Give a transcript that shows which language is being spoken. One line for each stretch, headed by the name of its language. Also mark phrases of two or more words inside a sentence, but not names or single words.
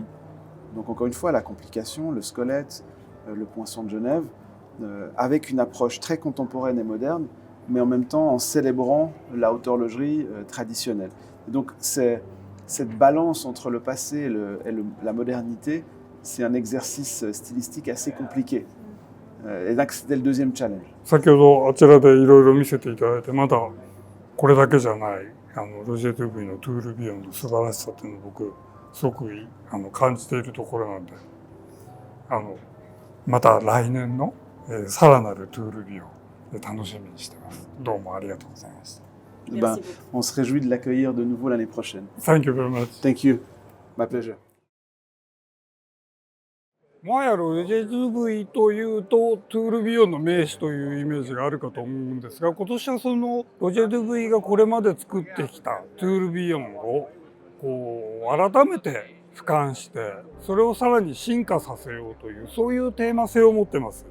French: Donc encore une fois, la complication, le squelette, le poinçon de Genève, avec une approche très contemporaine et moderne, mais en même temps en célébrant la haute horlogerie traditionnelle. Et donc cette balance entre le passé et la modernité, c'est un exercice stylistique assez compliqué. Et donc c'était le deuxième challenge.
Japanese: 先ほどあちらでいろいろ見せていただいて、まだこれだけじゃないロジェ・ドゥブイのトゥールビヨンの素晴らしさっていうのを僕すごく感じているところなんで、また来年の、さらなるトゥールビヨンで楽しみにしてます。どうもありがとうございました。
French: Ben, Merci beaucoup. on se réjouit de l'accueillir de nouveau l'année prochaine.
English: Thank you very much. Thank you. My pleasure.
Japanese: もはやロジェ DV というとトゥールビヨンの名手というイメージがあるかと思うんですが、今年はそのロジェ DV がこれまで作ってきたトゥールビヨンをこう改めて俯瞰してそれをさらに進化させようというそういうテーマ性を持ってます。